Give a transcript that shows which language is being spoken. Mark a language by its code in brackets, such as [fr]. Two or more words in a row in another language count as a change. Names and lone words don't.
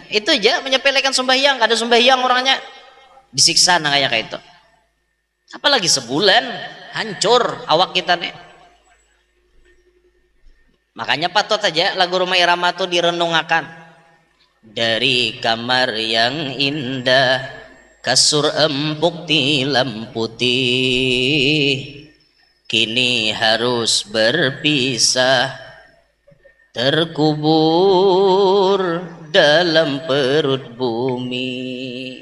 [bjn] Itu aja menyepelekan sembahyang, kada sembahyang orangnya disiksa nah kayak itu. Apalagi sebulan hancur awak kita nih. Makanya patut aja lagu Rumah Irama tuh direnungakan. [id] Dari kamar yang indah, kasur empuk tilam putih, kini harus berpisah, terkubur dalam perut bumi.